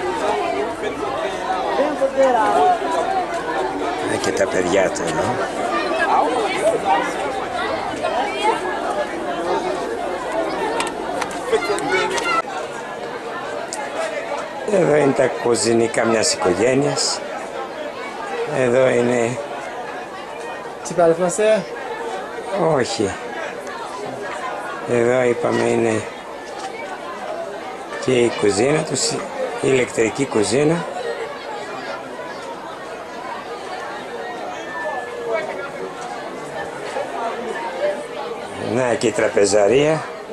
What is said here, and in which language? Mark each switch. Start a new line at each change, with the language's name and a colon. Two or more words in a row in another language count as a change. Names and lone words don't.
Greek: Και τα παιδιά του εδώ. Εδώ είναι τα κουζινικά μιας οικογένειας. Εδώ είναι...
French: Tu parles français?
Greek: Όχι. Εδώ είπαμε είναι και η κουζίνα τους, η ηλεκτρική κουζίνα. Να και η τραπεζαρία.